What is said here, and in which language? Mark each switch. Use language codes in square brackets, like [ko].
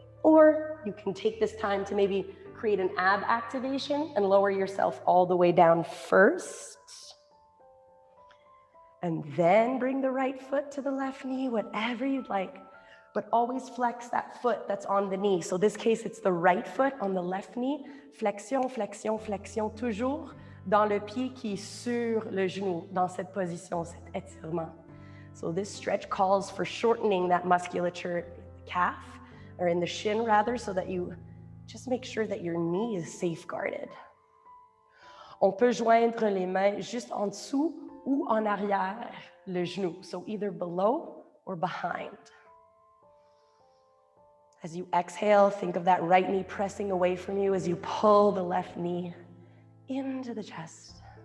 [en] Or you can take this time to maybe create an ab activation and lower yourself all the way down first. And then bring the right foot to the left knee, whatever you'd like. But always flex that foot that's on the knee. So this case, it's the right foot on the left knee. [fr] Flexion, flexion, flexion, toujours dans le pied qui est sur le genou, dans cette position, cet étirement. [en] So this stretch calls for shortening that musculature in the calf, or in the shin rather, so that you just make sure that your knee is safeguarded. [fr] On peut joindre les mains juste en dessous ou en arrière le genou, [en] so either below or behind. As you exhale, think of that right knee pressing away from you as you pull the left knee into the chest.